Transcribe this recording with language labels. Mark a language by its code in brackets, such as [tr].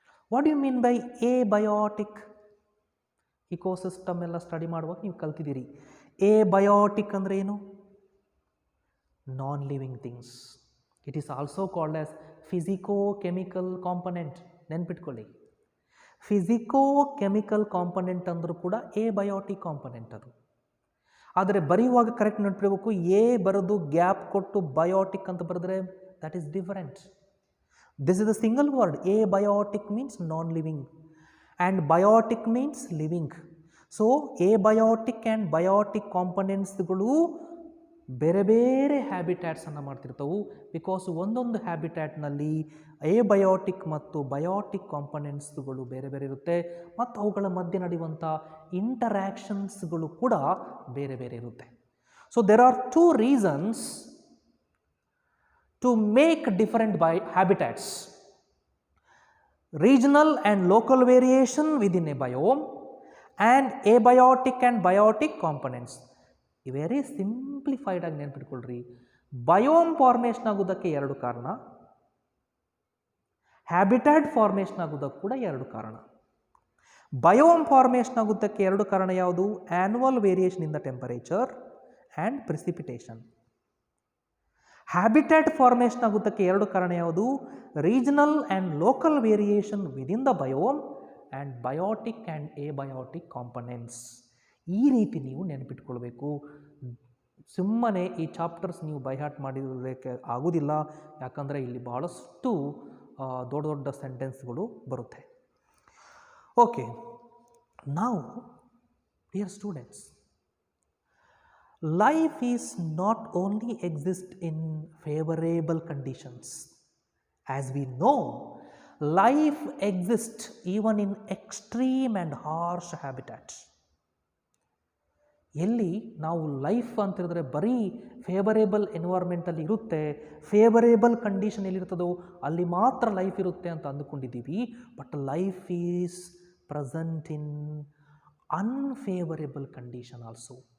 [en] What do you mean by abiotic? [kn] Ecosystem ಎಲ್ಲ study ಮಾಡುವಾಗ ನೀವು ಕಲ್ತಿದ್ದೀರಿ. abiotic ಅಂದರೆ ಏನು? [en] Non living things. It is also called as physico-chemical component. [kn] ನೆನ್ಪಿಟ್ಕೊಳ್ಳಿ, physico-chemical component ಅಂದರೂ ಕೂಡ ಎಬಯೋಟಿಕ್ ಕಾಂಪೊನೆಂಟ್ ಅದು. ಆದರೆ ಬರೆಯುವಾಗ ಕರೆಕ್ಟ್ ನೆನಪಿಡಬೇಕು, ಎ ಬರೆದು ಗ್ಯಾಪ್ ಕೊಟ್ಟು ಬಯೋಟಿಕ್ ಅಂತ ಬರೆದ್ರೆ [en] That is different. This is the single word. Abiotic means non living and biotic means living. [kn] So ಎಬಯೋಟಿಕ್ and biotic ಕಾಂಪೊನೆಂಟ್ಸ್ಗಳು ಬೇರೆ ಬೇರೆ ಹ್ಯಾಬಿಟ್ಯಾಟ್ಸನ್ನು ಮಾಡ್ತಿರ್ತವೆ. ಬಿಕಾಸ್ ಒಂದೊಂದು ಹ್ಯಾಬಿಟ್ಯಾಟ್ನಲ್ಲಿ ಎಬಯೋಟಿಕ್ ಮತ್ತು ಬಯೋಟಿಕ್ ಕಾಂಪೊನೆಂಟ್ಸ್ಗಳು ಬೇರೆ ಬೇರೆ ಇರುತ್ತೆ ಮತ್ತು ಅವುಗಳ ಮಧ್ಯೆ ನಡೆಯುವಂಥ ಇಂಟರ್ಯಾಕ್ಷನ್ಸ್ಗಳು ಕೂಡ ಬೇರೆ ಬೇರೆ ಇರುತ್ತೆ. [en] So there are 2 reasons to make different habitats: regional and local variation within a biome and abiotic and biotic components. [kn] Very simplified ಆಗಿ ನೆನ್ಪಿಟ್ಕೊಳ್ರಿ, ಬಯೋಮ್ ಫಾರ್ಮೇಷನ್ ಆಗೋದಕ್ಕೆ 2 ಕಾರಣ, ಹ್ಯಾಬಿಟ್ಯಾಟ್ ಫಾರ್ಮೇಷನ್ ಆಗೋದಕ್ಕೆ ಕೂಡ 2 ಕಾರಣ. ಬಯೋಮ್ ಫಾರ್ಮೇಷನ್ ಆಗೋದಕ್ಕೆ 2 ಕಾರಣ ಯಾವುದು? [en] Annual variation in the temperature and precipitation. [kn] Habitat formation ಆಗೋದಕ್ಕೆ 2 ಕಾರಣ ಯಾವುದು? [en] Regional and local variation within the biome and biotic and abiotic components. [kn] ಈ ರೀತಿ ನೀವು ನೆನಪಿಟ್ಕೊಳ್ಬೇಕು. ಸುಮ್ಮನೆ ಈ ಚಾಪ್ಟರ್ಸ್ ನೀವು ಬೈಹಾರ್ಟ್ ಮಾಡಿರೋದಕ್ಕೆ ಆಗೋದಿಲ್ಲ, ಯಾಕಂದರೆ ಇಲ್ಲಿ ಬಹಳಷ್ಟು ದೊಡ್ಡ ದೊಡ್ಡ ಸೆಂಟೆನ್ಸ್ಗಳು ಬರುತ್ತೆ. ಓಕೆ, ನಾವು [en] Dear students, life is not only exist in favorable conditions. As we know, life exists even in extreme and harsh habitats. [kn] ಎಲ್ಲಿ ನಾವು ಲೈಫ್ ಅಂತ ಹೇಳಿದ್ರೆ ಬರೀ ಫೇವರೇಬಲ್ ಎನ್ವೈರ್ಮೆಂಟಲ್ಲಿ ಇರುತ್ತೆ, ಫೇವರೇಬಲ್ ಕಂಡೀಷನ್ ಎಲ್ಲಿರ್ತದೋ ಅಲ್ಲಿ ಮಾತ್ರ ಲೈಫ್ ಇರುತ್ತೆ ಅಂತ ಅಂದುಕೊಂಡಿದ್ದೀವಿ. [en] But life is present in unfavourable condition also.